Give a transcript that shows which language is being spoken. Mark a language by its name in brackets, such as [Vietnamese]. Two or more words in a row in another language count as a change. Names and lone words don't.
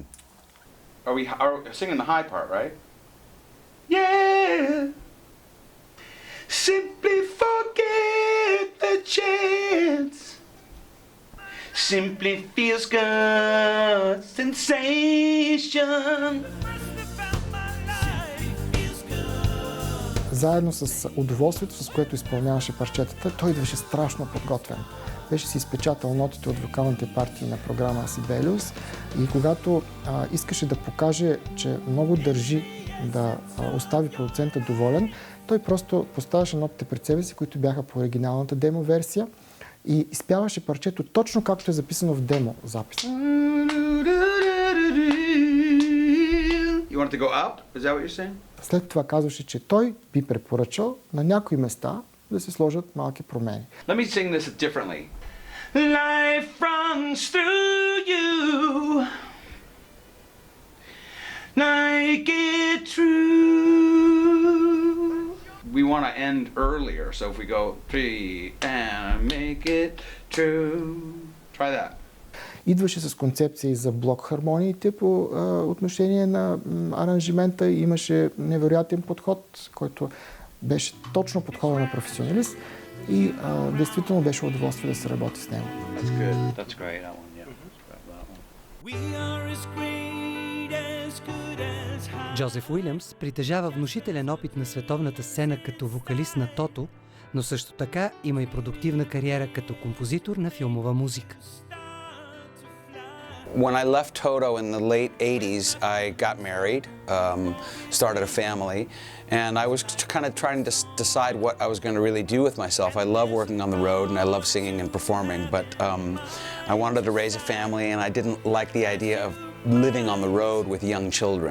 [English] Are we singing the high part, right? Yeah. Simply forget the chance. Simply feels good. Sensation. [Bulgarian] Заедно с удоволствието, с което изпълняваше парчетата, той идваше страшно подготвен. Беше си изпечатал нотите от вокалните партии на програма Сибелиус и когато искаше да покаже, че много държи да остави продуцента доволен, той просто поставяше нотите пред себе си, които бяха по оригиналната демо версия и изпяваше парчето точно както е записано в демо запис. [English] You want it to go up? Is that what you're saying? [Bulgarian] След това казваше, че той би препоръчал на някои места да се сложат малки промени. [English] Let me sing this differently. Life runs through you like it true. We want to end earlier, so if we go 3 and make it true. Try that. [Bulgarian] Идваше с концепции за блок хармониите по отношение на аранжимента и имаше невероятен подход, който беше точно подхода на професионалист и действително беше удоволствие да се работи с него. [English] That's good. That's great, that one, yeah. [Bulgarian] Джозеф Уилямс притежава внушителен опит на световната сцена като вокалист на Тото, но също така има и продуктивна кариера като композитор на филмова музика. [English] When I left Toto in the late 80s, I got married, started a family, and I was kind of trying to decide what I was going to really do with myself. I love working on the road and I love singing and performing, but I wanted to raise a family and I didn't like the idea of living on the road with young children.